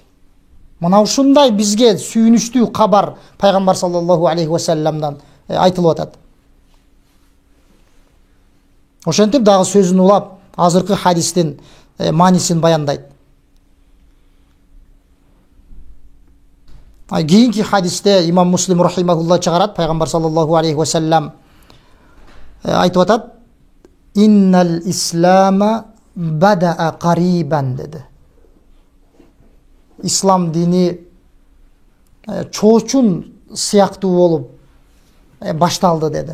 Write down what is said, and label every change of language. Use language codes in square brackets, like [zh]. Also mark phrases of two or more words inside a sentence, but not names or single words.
[ky] Мына ушундай бизге сүйүнүчтүү кабар пайгамбар [ar] صلى الله عليه وسلم [ky] айтылып атат. Ошентип дагы сөзүн улап, азыркы хадистин маанисин баяндайт. Кийинки хадисте имам Муслим рахимахуллах чыгарат, пайгамбар [ar] صلى الله عليه وسلم [ky] айтып атат: [ar] "إن الإسلام بدأ غريبا" [ky] деди. Ислам дини чоочун сыяктуу болуп башталды деди.